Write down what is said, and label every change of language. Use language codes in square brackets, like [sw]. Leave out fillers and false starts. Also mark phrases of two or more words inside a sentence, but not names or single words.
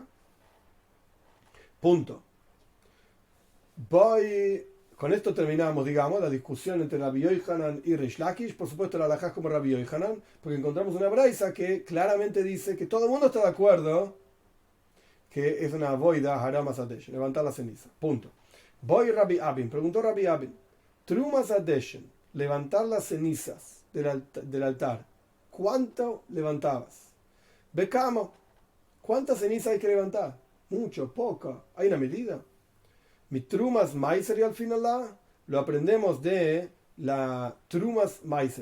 [es] Punto. Con esto terminamos, digamos, la discusión entre Rabbi Yochanan y Reish Lakish. Por supuesto, la halajá es como Rabbi Yochanan, porque encontramos una braisa que claramente dice que todo el mundo está de acuerdo que es una [he] עבודה הרמת הדשן, [es] levantar la ceniza. Punto. Voy Rabbi Abin, preguntó Rabbi Abin, [he] תרומת הדשן, [es] levantar las cenizas del altar, ¿cuánto levantabas? Becamo, ¿cuántas cenizas hay que levantar? Mucho, poco, ¿hay una medida? Mi [he] תרומת מעשר [es] y al final lo aprendemos de la [he] תרומת מעשר.